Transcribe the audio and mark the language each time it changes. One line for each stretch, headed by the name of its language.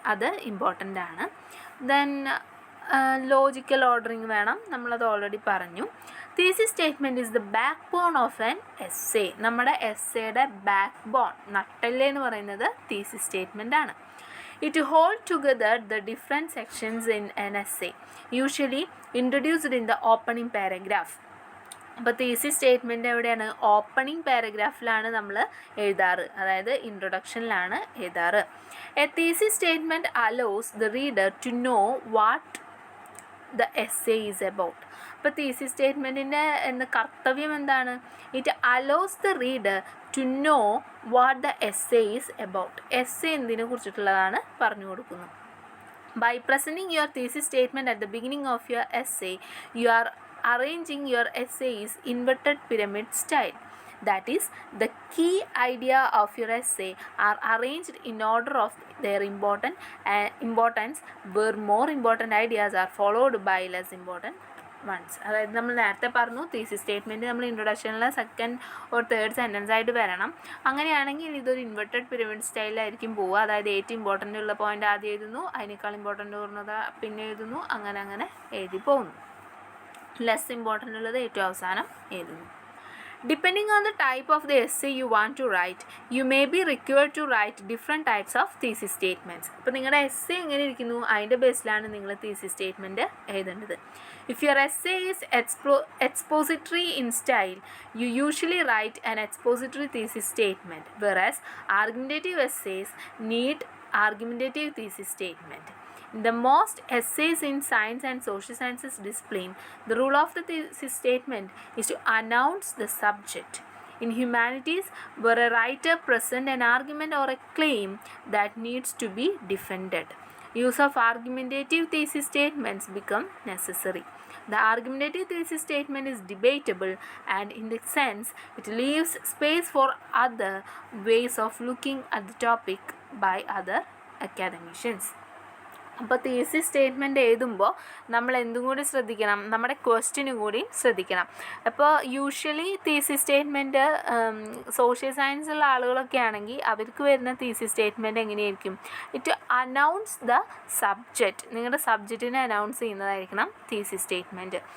Malayalam: അത് ഇമ്പോർട്ടൻ്റ് ആണ്. Then logical ordering വേണം, നമ്മളത് ഓൾറെഡി പറഞ്ഞു.
English: Thesis statement is the backbone of an essay.
Malayalam: നമ്മുടെ എസ്സേയുടെ ബാക്ക് ബോൺ, നട്ടെല്ല് എന്ന് പറയുന്നത് തീസിസ് സ്റ്റേറ്റ്മെൻ്റ് ആണ്.
English: It holds together the different sections in an essay, usually introduced in the opening paragraph.
Malayalam: അപ്പോൾ thesis statement എവിടെയാണ്? Opening പാരഗ്രാഫിലാണ് നമ്മൾ എഴുതാറ്, അതായത് ഇൻട്രൊഡക്ഷനിലാണ് എഴുതാറ്.
English: A thesis statement allows the reader to know what the essay is about.
Malayalam: അപ്പോൾ thesis സ്റ്റേറ്റ്മെൻറ്റിൻ്റെ കർത്തവ്യം എന്താണ്?
English: It allows the reader to know what the essay is about.
Malayalam: Essay എന്തിനെ കുറിച്ചിട്ടുള്ളതാണ് പറഞ്ഞു കൊടുക്കുന്നു.
English: By presenting your thesis statement at the beginning of your essay, you are arranging your essay is inverted pyramid style. That is, the key idea of your essay are arranged in order of their importance, where more important ideas are followed by less important ones.
Malayalam: അതായത് നമ്മൾ നേരത്തെ പറഞ്ഞു thesis statement നമ്മൾ ഇൻട്രൊഡക്ഷനിൽ second or third sentence ആയിട്ട് വരണം. അങ്ങനെയാണെങ്കിൽ ഇതൊരു inverted pyramid സ്റ്റൈലിലായിരിക്കും പോവുക. അതായത് ഏറ്റവും ഇമ്പോർട്ടൻ്റ് ഉള്ള പോയിൻ്റ് ആദ്യം എഴുതുന്നു, അതിനേക്കാൾ ഇമ്പോർട്ടൻ്റ് വരുന്നത് പിന്നെ എഴുതുന്നു, അങ്ങനെ എഴുതി പോകുന്നു. ലെസ് ഇമ്പോർട്ടൻ്റ് ഉള്ളത് ഏറ്റവും അവസാനം എഴുതുന്നു.
English: Depending on the type of the essay you want to write, you may be required to write different types of thesis statements.
Malayalam: അപ്പോൾ നിങ്ങളുടെ എസ്സേ എങ്ങനെ ഇരിക്കുന്നു അതിൻ്റെ ബേസിലാണ് നിങ്ങൾ thesis statement എഴുതേണ്ടത്.
English: If your essay is expository in style, you usually write an expository thesis statement, whereas argumentative essays need argumentative thesis statement. In the most essays in science and social sciences discipline, the rule of the thesis statement is to announce the subject. In humanities, where a writer presents an argument or a claim that needs to be defended, use of argumentative thesis statements become necessary. The argumentative thesis statement is debatable, and in this sense, it leaves space for other ways of looking at the topic by other academicians.
Malayalam: അപ്പോൾ thesis statement എഴുതുമ്പോൾ നമ്മൾ എന്തും കൂടി ശ്രദ്ധിക്കണം, നമ്മുടെ ക്വസ്റ്റ്യനും കൂടി ശ്രദ്ധിക്കണം. അപ്പോൾ യൂഷ്വലി തീസിസ് സ്റ്റേറ്റ്മെൻറ്റ് സോഷ്യൽ സയൻസുള്ള ആളുകളൊക്കെ ആണെങ്കിൽ അവർക്ക് വരുന്ന തീസിസ് സ്റ്റേറ്റ്മെൻറ്റ് എങ്ങനെയായിരിക്കും?
English: it announce the subject,
Malayalam: നിങ്ങളുടെ സബ്ജക്റ്റിനെ അനൗൺസ് ചെയ്യുന്നതായിരിക്കണം തീസിസ് സ്റ്റേറ്റ്മെൻറ്റ്.